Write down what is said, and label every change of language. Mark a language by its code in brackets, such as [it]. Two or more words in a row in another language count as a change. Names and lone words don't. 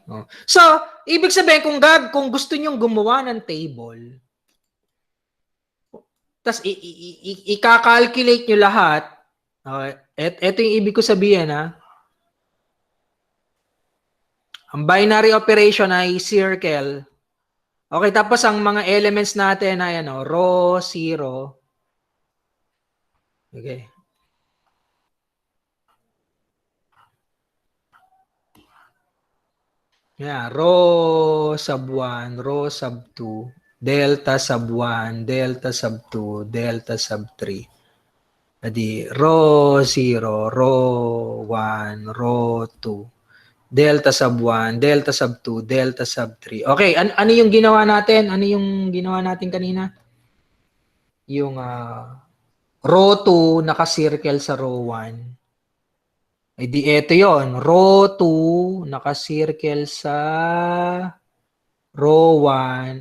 [tl] So, ibig sabihin kung gusto niyo gumawa ng table, tas i-calculate niyo lahat, okay? Ito yung ibig ko sabihin Ang [en] binary operation [tl] ay circle. Okay, tapos ang mga elements natin ay row 0. Okay. [en] Yeah, row sub 1, row sub 2, delta sub 1, delta sub 2, delta sub 3. Adi row 0, row 1, row 2, delta sub 1, delta sub 2, delta sub 3. [tl] Okay, ano yung ginawa natin? Ano yung ginawa natin kanina? Yung row 2 naka-circle sa row 1. Eh di eto yon, row 2 naka-circle sa row 1.